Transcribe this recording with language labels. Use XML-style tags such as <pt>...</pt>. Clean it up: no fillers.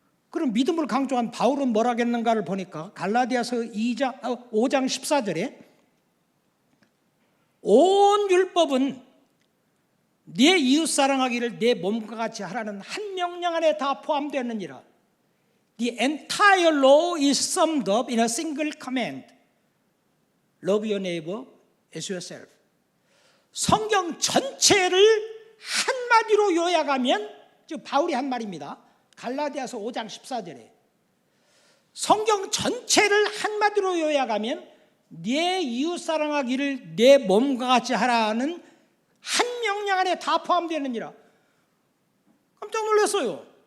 <ko>그럼 믿음을 강조한 바울은 뭐라 했는가를 보니까 갈라디아서 5장 14절에 온 율법은 네 이웃 사랑하기를 내 몸과 같이 하라는 한 명령 안에 다 포함되느니라.</ko> <en>The entire law is summed up in a single command. Love your neighbor as yourself.</en> <ko>성경 전체를 한마디로 요약하면, 즉 바울이 한 말입니다. 갈라디아서 5장 14절에 성경 전체를 한마디로 요약하면 네 이웃 사랑하기를 내 몸과 같이 하라는 한 명령 안에 다 포함되느니라. 깜짝 놀랐어요.</ko>